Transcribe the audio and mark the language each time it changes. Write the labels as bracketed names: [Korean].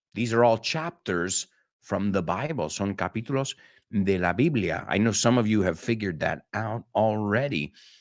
[English] These are all chapters from the Bible. [Spanish] Son capítulos de la Biblia. [English] I know some of you have figured that out already.